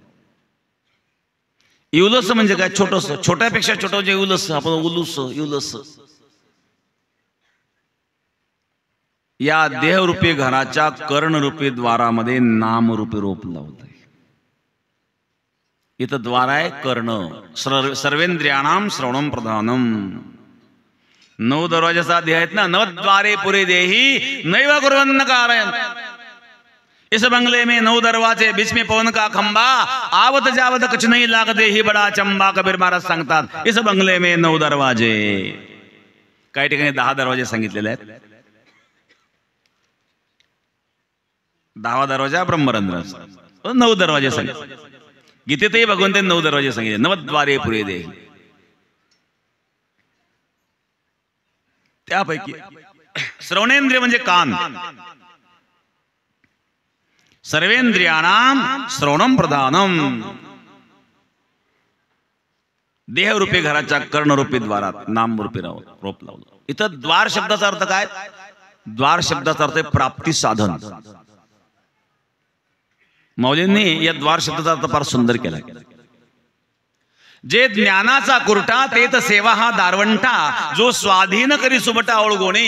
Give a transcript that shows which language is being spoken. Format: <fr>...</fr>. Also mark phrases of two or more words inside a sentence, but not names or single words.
<mr>इवलस म्हणजे काय? छोटस, छोट्यापेक्षा छोटं जे इवलस, आपण उलूस इवलस. या देहरूपी घराच्या कर्णरूपी द्वारामध्ये नामरूपी रोप लावलंय. इथं द्वार आहे कर्ण.</mr> <sa>सर्वेंद्रियाणाम श्रवणम प्रधानम.</sa> <mr>9 दरवाजाचा अध्याय आहेत ना.</mr> <sa>9 द्वारे पुरे देही नैव कुर्वन्न कारयन्.</sa> <hi>इस बंगले में 9 दरवाजे, बीच में पवन का खंबा, आवत जावत कुछ नहीं लागते ही बडा चंबा.</hi> <mr>कबीर महाराज सांगतात,</mr> <hi>इस बंगले में 9 दरवाजे.</hi> <mr>काही ठिकाणी 10 दरवाजे सांगितलेले आहेत. 10वा दरवाजा ब्रह्मरंध्राचा. 9 दरवाजे सांगितले. गीतेतही भगवंतांनी 9 दरवाजे सांगितले.</mr> <sa>9 द्वारे पुरे देही.</sa> <mr>त्यापैकी श्रवणेंद्रिय म्हणजे कान.</mr> <sa>सर्वेंद्रियाणाम श्रवणम प्रधानम.</sa> <mr>देहरूपी घराच्या कर्णरूपी द्वारात नामरूपी रोप लावलं. इथं द्वार शब्दाचा अर्थ काय? द्वार शब्दाचा अर्थ प्राप्ती साधन. माऊलींनी या द्वार शब्दाचा अर्थ फार सुंदर केला. जे ज्ञानाचा कुरटा तेत सेवा हा दारवंटा, जो स्वाधीन करी सुबटा ओळगोणे.</mr>